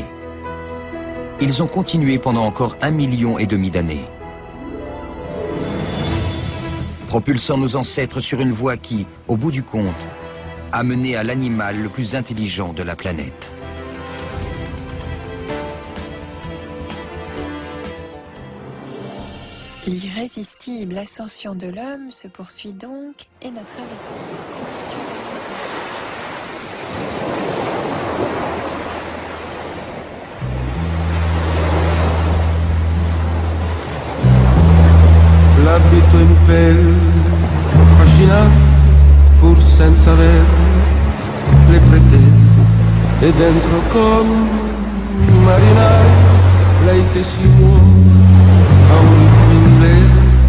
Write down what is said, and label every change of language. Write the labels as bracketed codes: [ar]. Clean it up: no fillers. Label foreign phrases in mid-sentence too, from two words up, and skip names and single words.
[fr] Ils ont continué pendant encore 1,5 million d'années, propulsant nos ancêtres sur une voie qui, au bout du compte, a mené à l'animal le plus intelligent de la planète. L'irrésistible ascension de l'homme se poursuit donc et notre investigation [it] L'abito in pelle, affascinante, pur senza avere le pretese, e dentro come un marinaio, lei che si muove a un ritmo inglese.